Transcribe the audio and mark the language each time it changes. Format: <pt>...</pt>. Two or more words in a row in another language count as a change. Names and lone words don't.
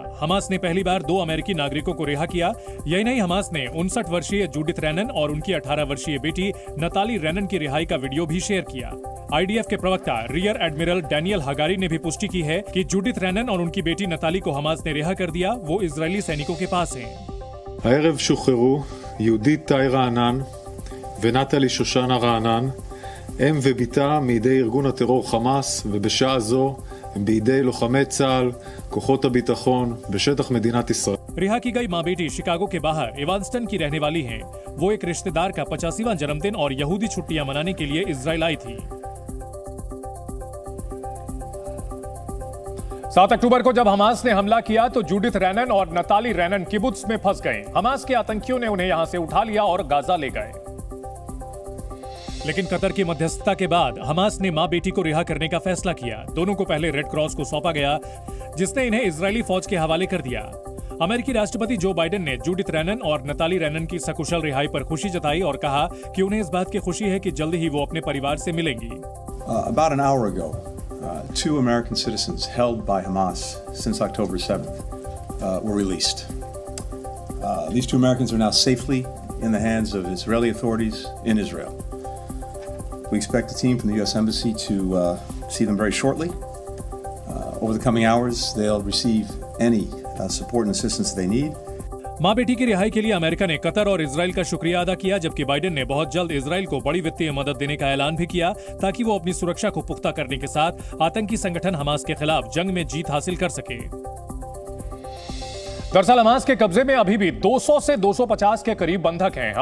<hi>हमास ने पहली बार 2 अमेरिकी नागरिकों को रिहा किया। यही नहीं, हमास ने 59 वर्षीय जूडिथ रैनन और उनकी 18 वर्षीय बेटी नताली रैनन की रिहाई का वीडियो भी शेयर किया। आईडीएफ के प्रवक्ता</hi> <en>rear admiral</en> <hi>डैनियल हगारी ने भी पुष्टि की है कि जूडिथ रैनन और उनकी बेटी नताली को हमास ने रिहा कर दिया। वो इजरायली सैनिकों के पास हैं।</hi> <he>הערב שוחררו יהודית טאי רענן ונטלי שושנה רענן, אם וביתה מידי ארגון הטרור חמאס, ובשעה זו הם בידי לוחמי צה"ל, כוחות הביטחון, בשטח מדינת ישראל.</he> <hi>रिहा की गई मां बेटी शिकागो के बाहर इवांस्टन की रहने वाली हैं। वो एक रिश्तेदार का 85वां जन्मदिन और यहूदी छुट्टियां मनाने के लिए इजराइल आई थी। 7 अक्टूबर को जब हमास ने हमला किया तो जूडिथ रैनन और नताली रैनन किबुत्स में फंस गए। हमास के आतंकियों ने उन्हें यहां से उठा लिया और गाजा ले गए। लेकिन कतर की मध्यस्थता के बाद हमास ने मां बेटी को रिहा करने का फैसला किया। दोनों को पहले रेड क्रॉस को सौंपा गया, जिसने इन्हें इजरायली फौज के हवाले कर दिया। अमेरिकी राष्ट्रपति जो बाइडेन ने जूडिथ रैनन और नताली रैनन की सकुशल रिहाई पर खुशी जताई और कहा कि उन्हें इस बात की खुशी है कि जल्द ही वो अपने परिवार से मिलेंगी।</hi> <en>About an hour ago, 2 American citizens held by Hamas since October 7th were released. These 2 Americans are now safely in the hands of Israeli authorities in Israel. We expect a team from the U.S. Embassy to see them very shortly. Over the coming hours, they'll receive any support and assistance they need.</en> <hi>मां बेटी की रिहाई के लिए अमेरिका ने कतर और इजराइल का शुक्रिया अदा किया, जबकि बाइडेन ने बहुत जल्द इजराइल को बड़ी वित्तीय मदद देने का ऐलान भी किया ताकि वो अपनी सुरक्षा को पुख्ता करने के साथ आतंकी संगठन हमास के खिलाफ जंग में जीत हासिल कर सके। दरअसल हमास के कब्जे में अभी भी 200 से 250 के करीब बंधक हैं।</hi>